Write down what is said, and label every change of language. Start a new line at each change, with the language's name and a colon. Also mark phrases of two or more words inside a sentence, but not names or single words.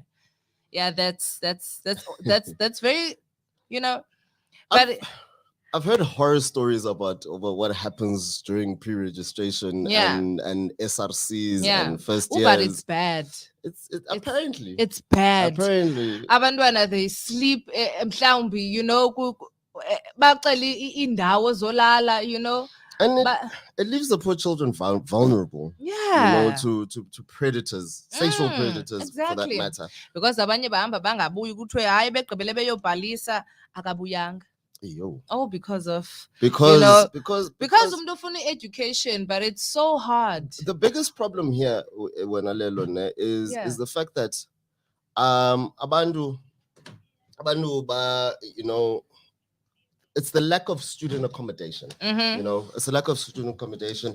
English: Yeah, that's very, you know, but I've heard horror stories about what happens during pre-registration and SRCs and first years. But it's bad. Apparently. It's bad. Apparently. Abantwana, they sleep, mhlawumbi, you know,
Xhosa: bacela indawo zolala,
English: you know. And it leaves the poor children vulnerable. Yeah. You know, to predators, sexual predators, for that matter.
Xhosa: Because abanye bahamba bangabuyi kuthiwe hayi begqibele beyobhalisa akabuyanga.
English: Because
Zulu: umuntu ufuna
English: education, but it's so hard. The biggest problem here when Lelo is the fact that abantu you know, it's the lack of student accommodation. You know, it's a lack of student accommodation.